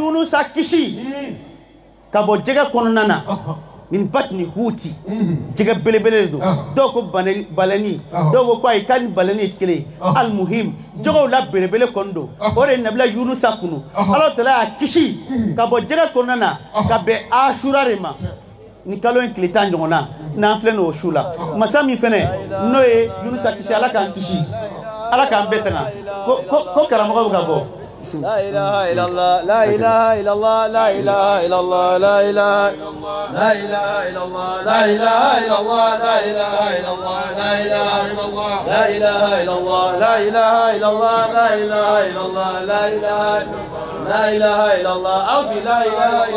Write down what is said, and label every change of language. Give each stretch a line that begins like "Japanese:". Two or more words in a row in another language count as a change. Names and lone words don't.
Bambara: Yunusa kisi ka bɔ jɛgɛ kɔnɔna na min batni huti jɛgɛ belebele don dɔw ko balani dɔw ko ayi k'a ni balani ye kelen
Arabic: المهم
Bambara: jɛgɛw la belebele kɔni don o de ye nabila Yunusa kunu ala tala y'a kisi ka bɔ jɛgɛ kɔnɔna na ka bɛn Ashura de ma ni kalo in tile 10 ɲɔgɔnna n'an filɛ n'o su la masa min fɛnɛ n'o ye Yunusa kisi ala k'an kisi ala k'an bɛɛ tanga ko karamɔgɔ bɛ ka bɔ
Arabic: لا إله إلا الله لا إله إلا الله لا إله إلا الله لا إله لا إله إلا الله لا إله إلا الله لا إله إلا الله لا إله إلا الله لا إله إلا الله لا إله إلا الله لا إله إلا الله لا إله لا إله إلا الله أوصي لا إله إلا